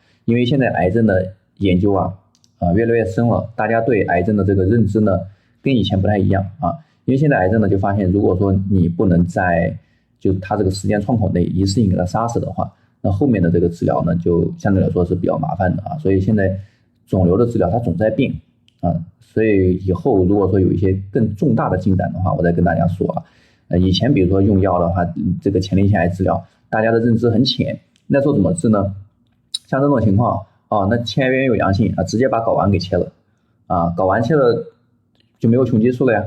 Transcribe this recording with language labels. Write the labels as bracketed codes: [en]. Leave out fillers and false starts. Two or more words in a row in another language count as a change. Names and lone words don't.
[zh] 因為現在癌症的研究啊越來越深了，大家對癌症的這個認知呢跟以前不太一樣啊。因為現在癌症呢就發現，如果說你不能在它這個時間窗口內一次性給它殺死的話，那後面的這個治療呢就相對來說是比較麻煩的啊。所以現在腫瘤的治療它總在變啊，所以以後如果說有一些更重大的进展的話，我再跟大家說啊。以前比如說用药的话，這個前列腺癌治療大家的認知很淺，那時候怎麼治呢？像這種情況啊，那纖維有陽性啊，直接把睾丸給切了啊，睾丸切了就沒有雄激素了呀。